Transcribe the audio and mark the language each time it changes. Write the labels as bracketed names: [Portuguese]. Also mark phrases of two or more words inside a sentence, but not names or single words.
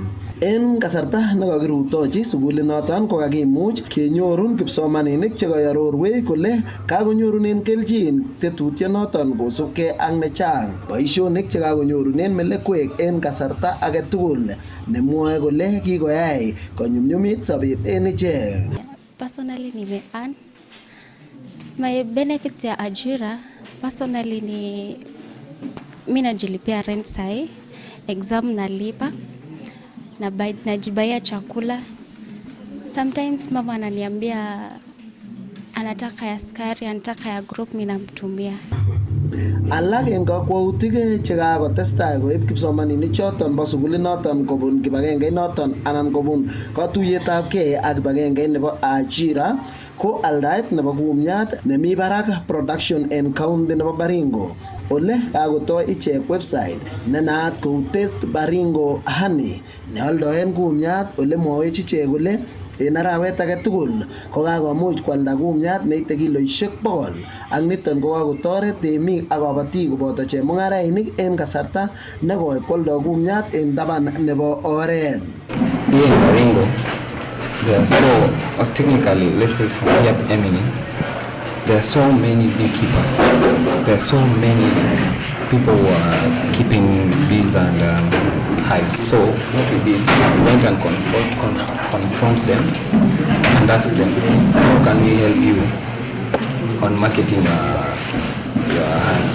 [Kalenjin] En kasarta nekakirutochi sugulinoton ko kakimuch kenyorun kipsomaninik chekayororwech kole kakonyorunen kelchin tetutyonoton kosubkei ak nechang boisionik chekakonyorunen melekwek en kasarta agetugul nemwoe kole kikoyai konyumnyumit sobet en ichek. [Swahili] Personally nime-earn [English] my benefits [Swahili] ya ajira. Personally ni mimi najilipia rent sahi, exam nalipa, najibaia chakula. Sometimes mama ananiambia anataka ya skari, anataka ya group, mimi namtumia. [Kalenjin] Alak en kakwautik chekakotestai koib kipsomaninik choton bo sugulinoton kobun kibagenge noton anan kobun katuiyetabgei ak kibagenge nebo ajira ko aldaet nebo kumiat nemi barak production en county nebo Baringo. Ole kakotoi ichek website ne naat kou Taste Baringo Honey ne aldoen kumiat ole mwawech ichek kole en arawet agetugul ko kakomuch kwalda kumiat neite kiloisiek 100 ak niton ko kakotoret temik ak kabatik koboto chemung'arainik en kasarta nekoi kwaldo kumiat en taban nebo oret. [English] Here in Baringo, there are technically, let's say from here Emily, there are so many beekeepers. There are so many people who are keeping bees and hives. So what we did, we went and confront them and asked them, how can we help you on marketing your honey?